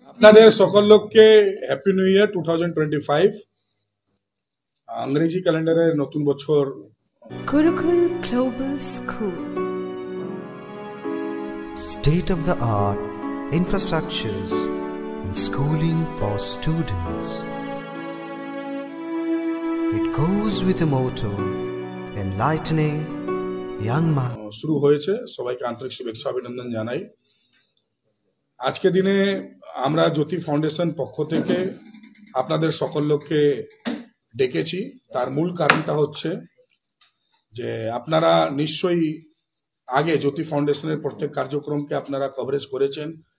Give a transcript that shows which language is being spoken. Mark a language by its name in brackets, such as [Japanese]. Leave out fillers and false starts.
[Bangla] আপনাদের সকল লোককে হ্যাপি নিউ ইয়ার 2025 ইংরেজি ক্যালেন্ডারের নতুন বছর। [English] Gurukul Global School. State of the art infrastructures and schooling for students. It goes with the motto enlightening young minds. [Bangla] শুরু হয়েছে, সবাইকে আন্তরিক শুভেচ্ছা অভিনন্দন জানাই। আজকে দিনে আমরা জ্যোতি ফাউন্ডেশন পক্ষ থেকে আপনাদের সকল লোককে ডেকেছি। তার মূল কারণটা হচ্ছে যে আপনারা নিশ্চয়ই আগে জ্যোতি ফাউন্ডেশনের প্রত্যেক কার্যক্রমকে আপনারা কভারেজ করেছেন।